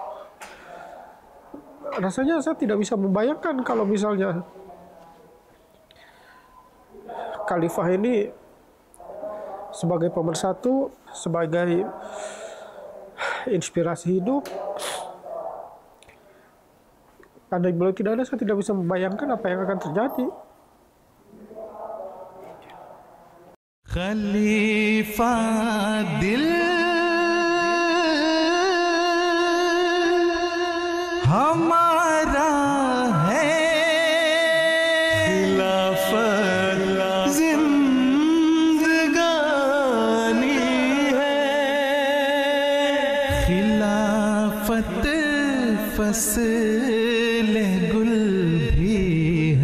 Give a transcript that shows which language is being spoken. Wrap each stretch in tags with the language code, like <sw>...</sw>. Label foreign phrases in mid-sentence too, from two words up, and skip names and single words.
<id>Rasanya saya tidak bisa membayangkan kalau misalnya khalifah ini sebagai pemersatu, sebagai inspirasi hidup. Andai beliau tidak ada, saya tidak bisa membayangkan apa yang akan terjadi.</id> <ur>خلیفہ دل ہمارا ہے، خلافت زندگانی ہے، خلافت فصل گل بھی</ur>